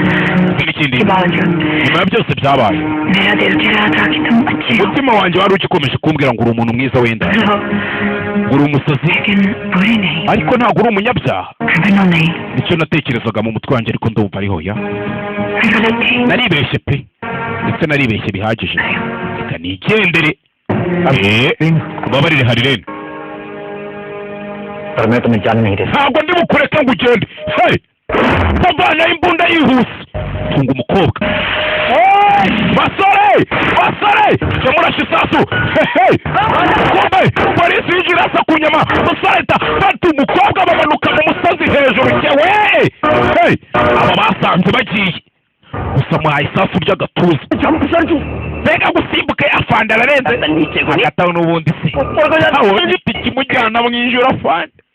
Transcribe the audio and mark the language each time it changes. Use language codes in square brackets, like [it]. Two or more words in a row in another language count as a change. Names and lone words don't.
[rw] ikindi [hi] के बावजूद [rw] nyuma ya byose byabaye [hi] मेरा दिल कह रहा था कि तुम अच्छे हो [rw] umutima wanjye wari ugikomeje kumbwira ngo uri umuntu mwiza wenda uri umusazi [hi] लेकिन बुरे नहीं [rw] ariko ntabwo uri umunyabyaha [hi] criminal नहीं [rw] nicyo natekerezaga mu mutwe wanjye ariko ndumva ariho ya [hi] मैं गलत थी [rw] naribeshye pe ndetse naribeshye bihagije reka nigendere ubabarire Harirene [hi] पर मैं तुम्हें जाने नहीं देता [rw] ntabwo ndi bukureke ngo ugende hey bavana imbunda yihuse tunga umukobwa basore jya murashe isasu hey kombe polisi yinjira asa ku nyama musareta fata umukobwa bamanuka mu musozi hejuru yewe hey aba basanze bagiye gusa muhaye isasu ry'agatuza mbega gusimbuka afande ararenze agataho n'ubundi se aho giti kimujyana mu ijoro afande